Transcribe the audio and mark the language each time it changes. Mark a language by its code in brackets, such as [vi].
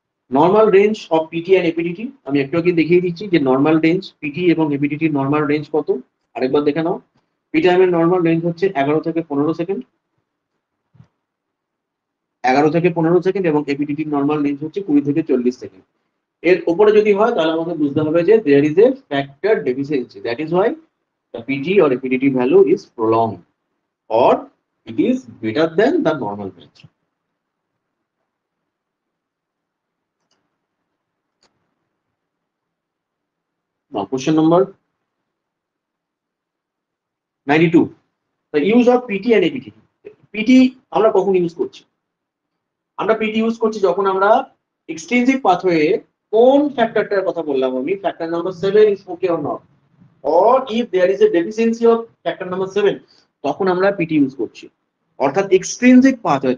[bn] Normal range of PT and এপিডিটি আমি একটু আগে দেখিয়ে দিচ্ছি যে নর্মাল রেঞ্জ পিটি এবং এপিডিটির নর্মাল রেঞ্জ কত, আরেকবার দেখে নাও। পি টাইমের নর্মাল রেঞ্জ হচ্ছে 11 থেকে 15 সেকেন্ড, 11 থেকে 15 সেকেন্ড এবং এপিডিটির নর্মাল রেঞ্জ হচ্ছে 20 থেকে 40 সেকেন্ড। এর উপরে যদি হয় তাহলে আমাদের বুঝতে হবে যে [en] there is a factor deficiency, that is why the PT or APDT value is prolonged or it is greater than the normal range. Now question number 92, the use of PT and APDT. [bn] PT আমরা কখন use করছি, আমরা PT use করছি যখন আমরা এক্সটেনসিভ pathway কোন ফ্যাক্টরটার কথা বললাম আমি, factor number 7 [en] is okay or not, or if there is a deficiency of factor number 7 [bn] তখন আমরা পিটি ইউজ করছি, অর্থাৎ এক্সট্রিনসিক পাথওয়ে।